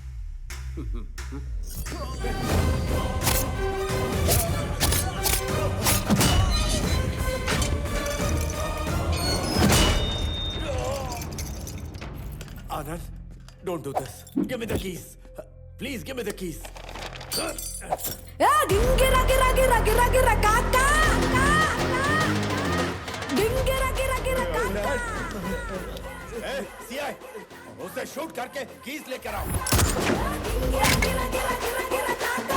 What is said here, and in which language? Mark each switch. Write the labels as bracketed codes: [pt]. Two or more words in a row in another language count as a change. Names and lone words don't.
[en] Anand, don't do this. Give me the keys. Please give me the keys. Dingira gira gira gira gira kaka. Dingira gira gira kaka. [hi] सीआई, उसे शूट करके कीज लेकर आओ। Dingira gira gira gira gira kaka.